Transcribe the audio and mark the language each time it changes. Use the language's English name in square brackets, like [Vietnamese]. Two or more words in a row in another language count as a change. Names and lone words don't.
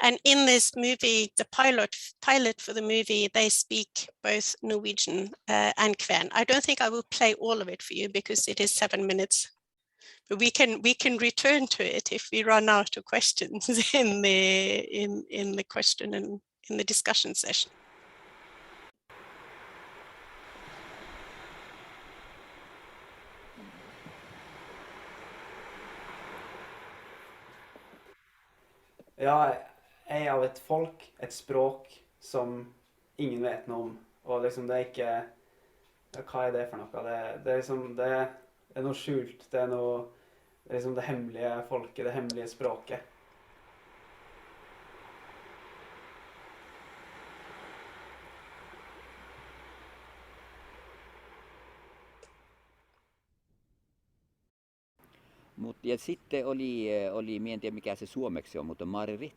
[English] And in this movie, the pilot for the movie, they speak both Norwegian and Kven. I don't think I will play all of it for you because it is 7 minutes. But we can return to it if we run out of questions in the question and in the discussion session. [Norwegian] Ja, jeg er av et folk, et språk som ingen vet noe om. Og liksom det er ikke ja, hva er det for noe? Det er liksom det er noe skjult. Det er noe det er liksom det hemmelige folket, det hemmelige språket. [Finnish] Mutta ja sitten oli, en tiedä mikä se suomeksi on, mutta Marit.